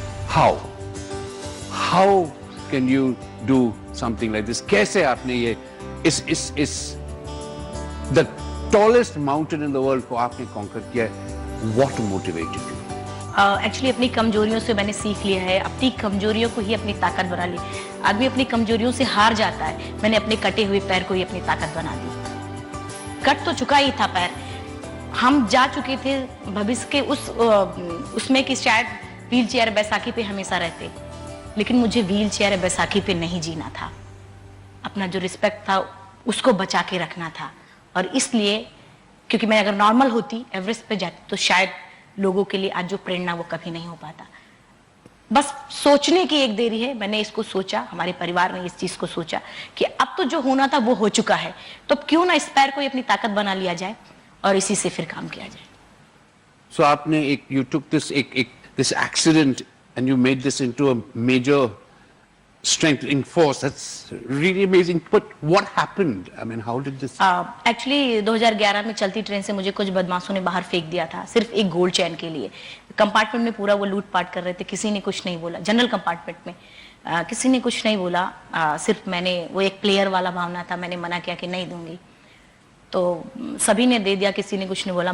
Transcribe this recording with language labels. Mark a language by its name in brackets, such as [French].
[English] How can you do something like this? [Hindi] कैसे आपने ये इस [English] the tallest mountain in the world [Hindi] को आपने conquer किया है? [English] What motivated you? [Hindi] एक्चुअली अपनी कमजोरियों से मैंने सीख लिया है, अपनी कमजोरियों को ही अपनी ताकत बना ली। आदमी अपनी कमजोरियों से हार जाता है, मैंने अपने कटे हुए पैर को ही अपनी ताकत बना दी। कट तो चुका ही था पैर, हम जा चुके थे भविष्य के उसमें कि शायद व्हील चेयर बैसाखी पे हमेशा रहते, लेकिन मुझे व्हील चेयर बैसाखी पे नहीं जीना था। अपना जो रिस्पेक्ट था उसको बचा के रखना था। और इसलिए क्योंकि मैं अगर नॉर्मल होती एवरेस्ट पे जाती तो शायद लोगों के लिए आज जो प्रेरणा वो कभी नहीं हो पाता। बस सोचने की एक देरी है। मैंने इसको सोचा, हमारे परिवार ने इस चीज को सोचा कि अब तो जो होना था वो हो चुका है, तो क्यों ना इस पैर को अपनी ताकत बना लिया जाए और इसी से फिर काम किया जाए। [English] So [Hindi] आपने [English] you took this accident and you made this into a major strengthening force. That's really amazing. But what happened? I mean, how did this? [Hindi] Actually 2011 में चलती ट्रेन से मुझे कुछ बदमाशों ने बाहर फेंक दिया था, सिर्फ एक गोल्ड चैन के लिए। कंपार्टमेंट में पूरा वो लूटपाट कर रहे थे, किसी ने कुछ नहीं बोला। जनरल कंपार्टमेंट में किसी ने कुछ नहीं बोला, सिर्फ मैंने वो एक प्लेयर वाला भावना था, मैंने मना किया कि नहीं दूंगी, तो सभी ने दे दिया, किसी ने कुछ नहीं बोला।